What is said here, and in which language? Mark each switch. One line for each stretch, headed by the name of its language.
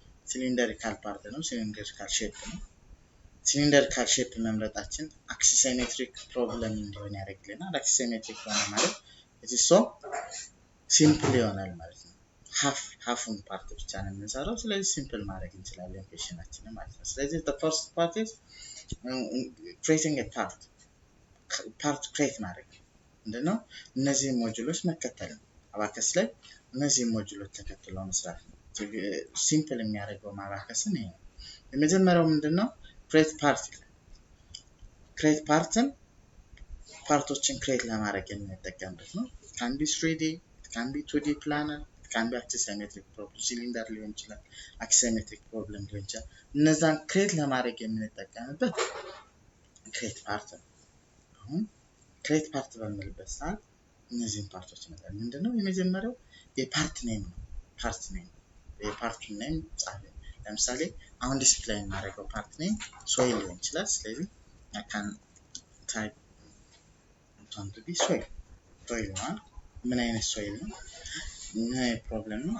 Amharic: ሲሊንደሪካል ፓርት ነው። ሲሊንደሪካል ሼፕ ነው። ሲሊንደሪካል ሼፕ መምረጣችን አክሲሲሜትሪክ ፕሮብለም እንዲሆን ያደርግልናል። አክሲሲሜትሪክ ሆነ ማለት
English: it is so simple
Amharic: ይሆናል ማለት ነው። ሃፉን ፓርት ብቻ ነው የምንሰራው። ስለዚህ ሲምፕል ማድረግ እንችላለን ኩዌሽናችንን ማለት ነው። ስለዚህ
English: the first part is creating a part
Amharic: create ማድረግ ምንድነው? እነዚህ ሞጁሎች መከተል ነው። አባከስ ላይ እነዚህ ሞጁሎች ተከትለው መስራት ነው። ሲምፕል የሚያደርገው ማባከስን ይሄ ነው። የመጀመሪያው ምንድነው? create part create parትን ፓርቶችን create ለማድረግ የምንጠቀምበት ነው።
English: it can be 3D, it can be 2D planner, it can be axisymmetric problem,
Amharic: cylinder ሊሆን ይችላል፣ axisymmetric problem ሊሆን ይችላል። እነዛን create ለማድረግ የምንጠቀምበት create part ነው። አሁን create part በሚልበት ሰዓት እነዚህን ፓርቶች ማለት ምንድነው? የመጀመሪያው የፓርት ኔም ነው። ፓርት ኔም የፓርት ኔም ጻፈ። ለምሳሌ አሁን ዲስፕሌይ እናደርገው ፓርት ኔም soil ሊሆን ይችላል። ስለዚህ
English: I can type to be soil
Amharic: ነው። ምን አይነት soil ነው? ምን አይነት ፕሮብለም ነው?